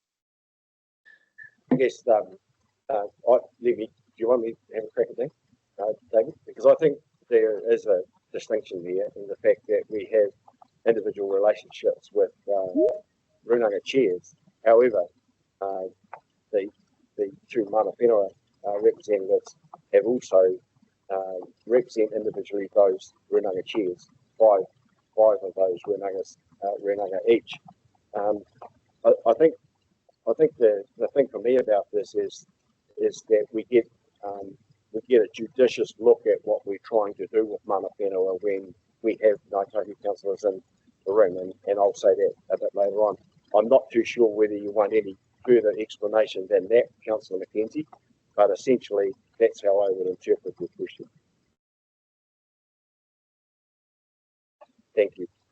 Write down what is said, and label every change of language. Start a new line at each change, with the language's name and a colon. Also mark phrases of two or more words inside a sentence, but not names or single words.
English: I guess, do you want me to have a crack at that, David? Because I think there is a distinction here in the fact that we have individual relationships with Runanga chairs. However, the two
Māori: mana whenua
English: representatives have also represent individually those Runanga chairs, five of those Runanga each. I think the thing for me about this is that we get we get a judicious look at what we're trying to do with
Māori: mana whenua
English: when we have Ngāi Tahu councillors in the room, and I'll say that a bit later on. I'm not too sure whether you want any further explanation than that, Councillor Mackenzie, but essentially that's how I would interpret your question. Thank you.